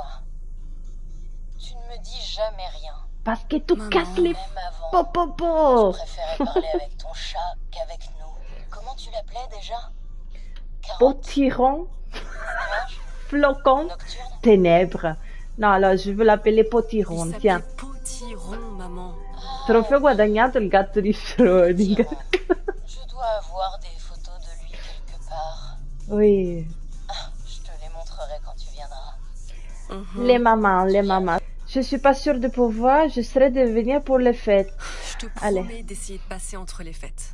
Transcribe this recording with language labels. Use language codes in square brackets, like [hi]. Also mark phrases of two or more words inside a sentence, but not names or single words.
[fr] Tu ne me dis jamais rien. Parce que tu Maman. casses les Même avant, popopo. tu préférais parler avec ton chat qu'avec nous. Comment tu l'appelais déjà? potiron, Nuages flocon, nocturnes. ténèbres. [it] No, allora, [fr] je veux l'appeler Il potiron, s'appelait tiens. Potiron, maman. [it] Trofeo guadagnato il gatto di Schrödinger. [fr] Potiron. Je dois avoir des photos de lui quelque part. Oui, Je te les montrerai quand tu viendras. Mhm. les mamans, les mamans. Je suis pas sûre de pouvoir, j'essaierai de venir pour les fêtes. Je te Allez. promets d'essayer de passer entre les fêtes.